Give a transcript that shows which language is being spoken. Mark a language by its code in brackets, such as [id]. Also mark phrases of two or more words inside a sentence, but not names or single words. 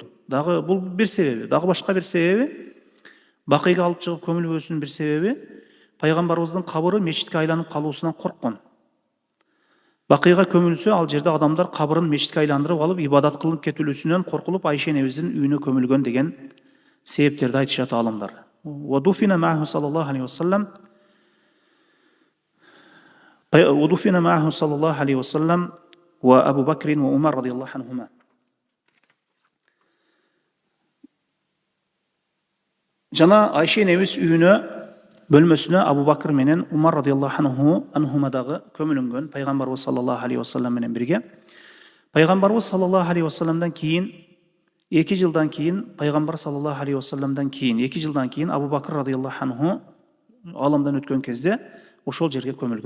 [ky] Дагы бул бир себеби, дагы башка бир себеби, бакыйга алып чыгып көмүлбөөсүнүн бир себеби пайгамбарыбыздын кабыры мечитке айланып калуусунан корккон. Бакыйга көмүлсө, ал жерде адамдар кабырын мечитке айландырып алып ибадат кылып кетилүүсүнөн коркулуп Айша энебиздин үйүнө көмүлгөн деген себептерди айтышат аалымдар. [ar] ودفن معه صلى الله عليه وسلم وأبو بكر وعمر رضي الله عنهما. [ky] Жана Айша энебиз үйүнө бөлмөсүнө Абу Бакыр менен Умар [ar] رضي الله عنهما [ky] көмүлүнгөн пайгамбарыбыз [ar] صلى الله عليه وسلم [ky] менен бирге. Пайгамбарыбыз [ar] صلى الله عليه وسلم [ky] кийин 2 жылдан кийин пайгамбар [ar] صلى الله عليه وسلم [ky] кийин 2 жылдан кийин Абу Бакыр [ar] رضي الله عنه [ky] аламдан өткөн кезде ошол жерге көмүлгөн.